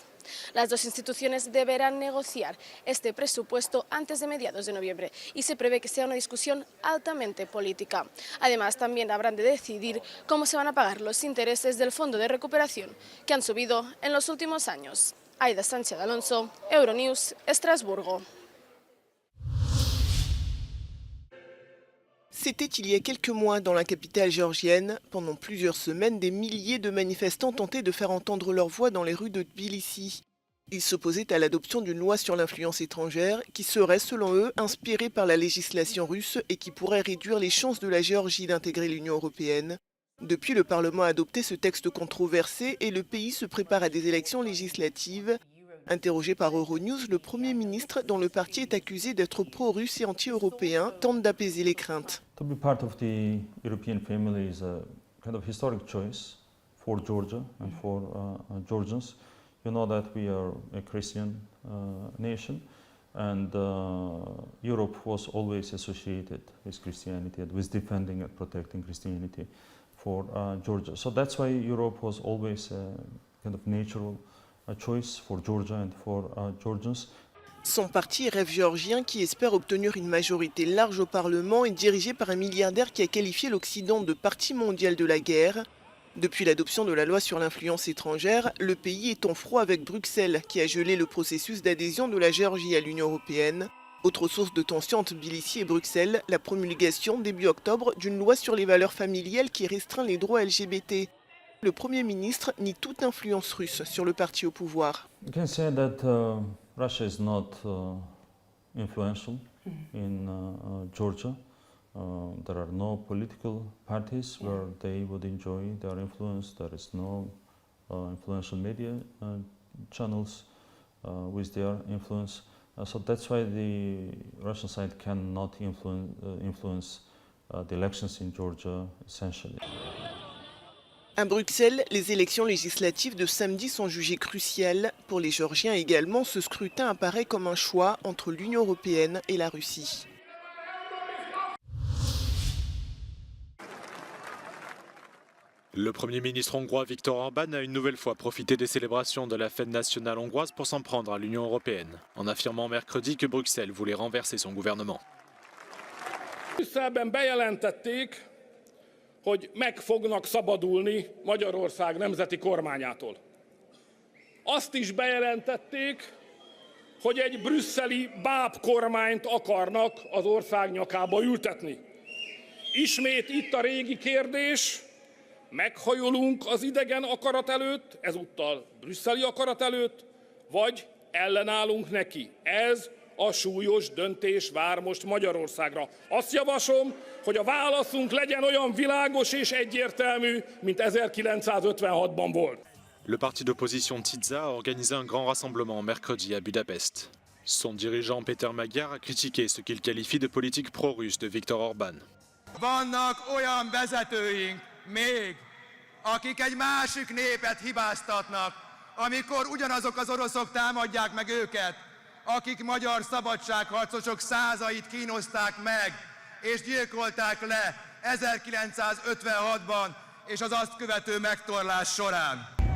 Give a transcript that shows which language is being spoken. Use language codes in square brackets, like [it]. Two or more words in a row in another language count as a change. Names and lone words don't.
[es] Las dos instituciones deberán negociar este presupuesto antes de mediados de noviembre y se prevé que sea una discusión altamente política. Además, también habrán de decidir cómo se van a pagar los intereses del Fondo de Recuperación, que han subido en los últimos años. Aida Sánchez Alonso, Euronews, Estrasburgo. [fr] C'était il y a quelques mois dans la capitale géorgienne. Pendant plusieurs semaines, des milliers de manifestants tentaient de faire entendre leur voix dans les rues de Tbilissi. Ils s'opposaient à l'adoption d'une loi sur l'influence étrangère qui serait, selon eux, inspirée par la législation russe et qui pourrait réduire les chances de la Géorgie d'intégrer l'Union européenne. Depuis, le Parlement a adopté ce texte controversé et le pays se prépare à des élections législatives. Interrogé par Euronews, le Premier ministre, dont le parti est accusé d'être pro-russe et anti-européen, tente d'apaiser les craintes. [en] To be part of the European family is a kind of historic choice for Georgia and for Georgians. You know that we are a Christian nation, and Europe was always associated with Christianity and with defending and protecting Christianity for Georgia. So that's why Europe was always a kind of natural choice for Georgia and for Georgians. [fr] Son parti Rêve géorgien, qui espère obtenir une majorité large au Parlement, est dirigé par un milliardaire qui a qualifié l'Occident de partie mondiale de la guerre. Depuis l'adoption de la loi sur l'influence étrangère, le pays est en froid avec Bruxelles, qui a gelé le processus d'adhésion de la Géorgie à l'Union européenne. Autre source de tension entre Tbilissi et Bruxelles, la promulgation début octobre d'une loi sur les valeurs familiales qui restreint les droits LGBT. Le Premier ministre nie toute influence russe sur le parti au pouvoir. [en] You can say that Russia is not influential in Georgia. There are no political parties where they would enjoy their influence. There is no influential media channels with their influence. So that's why the Russian side cannot influence the elections in Georgia, essentially. [fr] À Bruxelles, les élections législatives de samedi sont jugées cruciales. Pour les Géorgiens également, ce scrutin apparaît comme un choix entre l'Union européenne et la Russie. Le Premier ministre hongrois Viktor Orbán a une nouvelle fois profité des célébrations de la fête nationale hongroise pour s'en prendre à l'Union européenne, en affirmant mercredi que Bruxelles voulait renverser son gouvernement. [hu] Brüsszelben bejelentették, hogy meg fognak szabadulni Magyarország nemzeti kormányától. Azt is bejelentették, hogy egy brüsszeli bábkormányt akarnak az ország nyakába ültetni. Ismét itt a régi kérdés, meghajolunk az idegen akarat előtt, ezúttal brüsszeli akarat előtt, vagy ellenállunk neki. Ez a súlyos döntés vár most Magyarországra. Azt javaslom, hogy a válaszunk legyen olyan világos és egyértelmű, mint 1956-ban volt. [fr] Le parti d'opposition TIZA a organisé un grand rassemblement mercredi à Budapest. Son dirigeant Péter Magyar a critiqué ce qu'il qualifie de politique pro-russe de Viktor Orbán. [hu] Vannak olyan vezetőink még, akik egy másik népet hibáztatnak, amikor ugyanazok az oroszok támadják meg őket, akik magyar szabadságharcosok százait kínozták meg, és gyilkolták le 1956-ban és az azt követő megtorlás során.